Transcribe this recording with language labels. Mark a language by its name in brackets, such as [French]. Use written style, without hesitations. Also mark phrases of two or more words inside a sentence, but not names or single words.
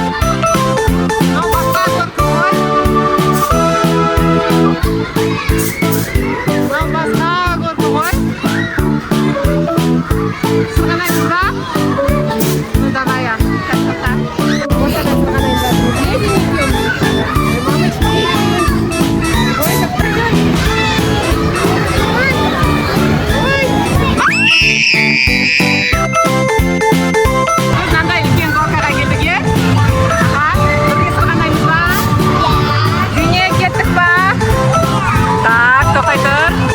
[Kazakh] Сырғанаймыз ба? [Russian] Ну давай, так. [Kazakh] Осыдан сырғанаймыз ба? [Russian] Где денег? Мамочки. Ой, как прыгать. [Kazakh] Қандай үлкен горкаға келдік, е? Бірге сырғанаймыз ба? Зене, кеттік ба? Так, тоқтай тұр.